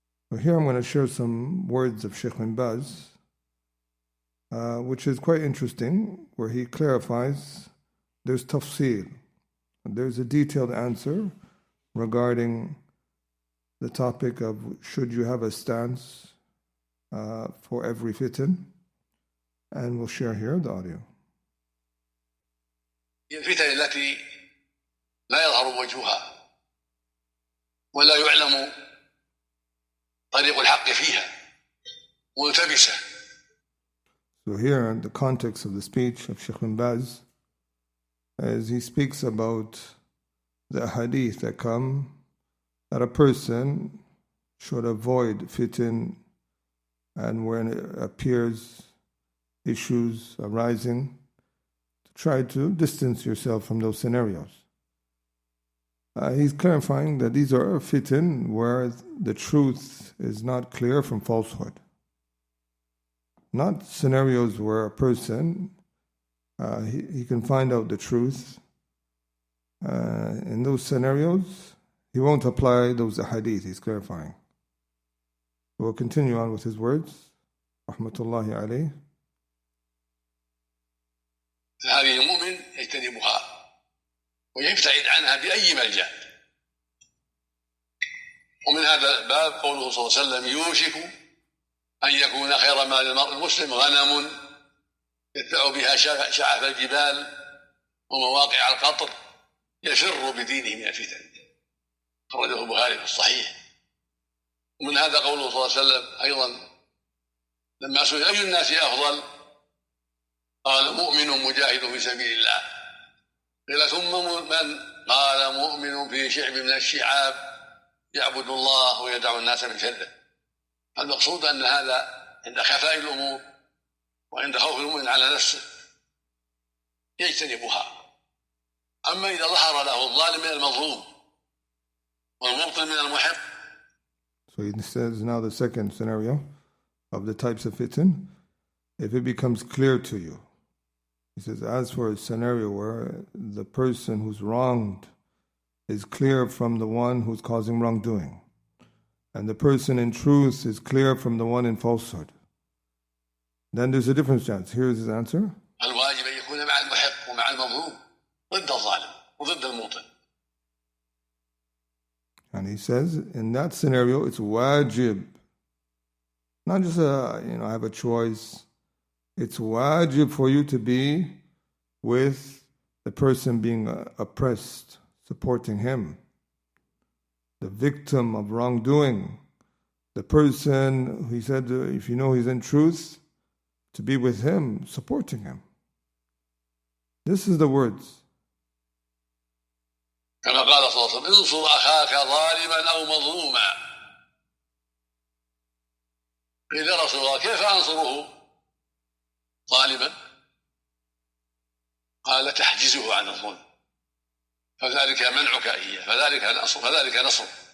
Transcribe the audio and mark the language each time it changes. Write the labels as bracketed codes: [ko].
[en] So here I'm going to share some words of Sheikh bin Baz, which is quite interesting, where he clarifies there's tafsil, there's a detailed answer regarding the topic of should you have a stance for every fitan, and we'll share here the audio. [ar] الفتن التي لا يظهر وجهها ولا يعلم طريق الحق فيها ملتبسة. [en] So here, in the context of the speech of Sheikh bin Baz, as he speaks about the hadith that come that a person should avoid fitan, and when it appears issues arising, to try to distance yourself from those scenarios. He's clarifying that these are fitan where the truth is not clear from falsehood. Not scenarios where a person, he can find out the truth. In those scenarios, he won't apply those hadith, he's clarifying. We'll continue on with his words. [ar] Rahmatullahi alayh. هذه المؤمن يجتنبها ويبتعد عنها بأي ملجأ. ومن هذا الباب قوله صلى الله عليه وسلم يوشك أن يكون خير مال المرء المسلم غنم يتبع بها شعف الجبال ومواقع القطر يفر بدينه من الفتن. خرجه البخاري في الصحيح. ومن هذا قوله صلى الله عليه وسلم أيضا لما سئل أي الناس أفضل قال مؤمن مجاهد في سبيل الله. قيل ثم من؟ قال مؤمن في شعب من الشعاب يعبد الله ويدع الناس من شره. المقصود أن هذا عند خفاء الأمور وعند خوف المؤمن على نفسه يجتنبها. أما إذا ظهر له الظالم من المظلوم والمبطل من المحق. [en] So he says now the second scenario of the types of fitan, if it becomes clear to you. He says, as for a scenario where the person who's wronged is clear from the one who's causing wrongdoing, and the person in truth is clear from the one in falsehood, then there's a different chance. Here's his answer. [ar] الواجب أن يكون مع المحق ومع المظلوم ضد الظالم. وضد الموطن. [en] And he says, in that scenario, it's wajib. Not just I have a choice. It's wajib for you to be with the person being oppressed, supporting him. The victim of wrongdoing. The person, he said, if you know he's in truth, to be with him, supporting him. This is the words. [ar] كما قال صلى الله عليه وسلم انصر أخاك ظالما أو مظلوما. قيل يا رسول الله كيف أنصره ظالما؟ قال تحجزه عن الظلم فذلك منعك إياه فذلك نصر.